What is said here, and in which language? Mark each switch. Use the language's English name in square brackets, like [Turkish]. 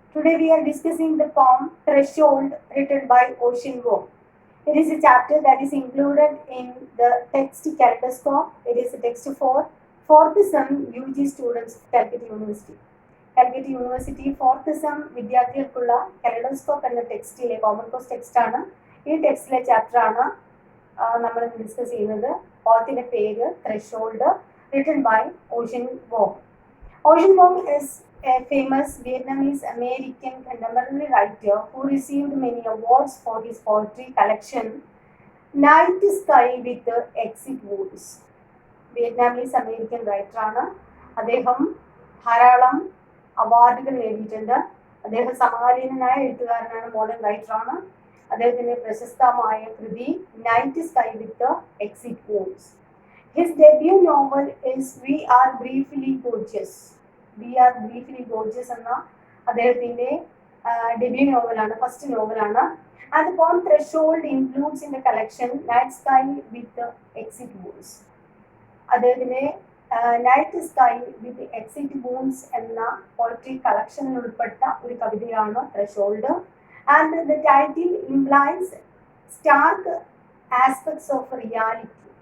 [English] Today we are discussing the poem Threshold written by Ocean Vuong. It is a chapter that is included in the text Kaleidoscope. It is a text for 4th sem UG students of Calcutta University. [Malayalam] Calcutta University 4th sem വിദ്യാർത്ഥികൾക്കുള്ള Kaleidoscope എന്ന ടെക്സ്റ്റിലെ common course ടെക്സ്റ്റാണ്. ഈ ടെക്സ്റ്റിലെ ചാപ്റ്ററാണ് നമ്മൾ discuss ചെയ്യുന്നത്. ഓത്തിന്റെ പേര് threshold, [English] written by [Malayalam] Ocean Vuong. [English] Ocean Vuong is a famous Vietnamese American contemporary writer who received many awards for his poetry collection Night Sky with Exit Wounds. [Malayalam] Vietnamese American റൈറ്ററാണ്. അദ്ദേഹം ധാരാളം അവാർഡുകൾ നേടിയിട്ടുണ്ട്. അദ്ദേഹം സമകാലീനനായ എഴുത്തുകാരനാണ്, മോഡേൺ റൈറ്ററാണ്. അദ്ദേഹത്തിന്റെ പ്രശസ്തമായ കൃതി night sky with exit wounds. [English] His debut novel is We Are Briefly Gorgeous. [Malayalam] We Are Briefly Gorgeous എന്ന അദ്ദേഹത്തിന്റെ ഡെബ്യൂ നോവലാണ്, ഫസ്റ്റ് നോവലാണ്. [English] And the poem Threshold includes in the collection Night Sky with Exit Wounds. [Malayalam] അദ്ദേഹത്തിന്റെ night sky വിത്ത് exit wounds എന്ന poetry കളക്ഷനിൽ ഉൾപ്പെട്ട ഒരു കവിതയാണ് threshold. [English] And the title implies stark aspects of reality.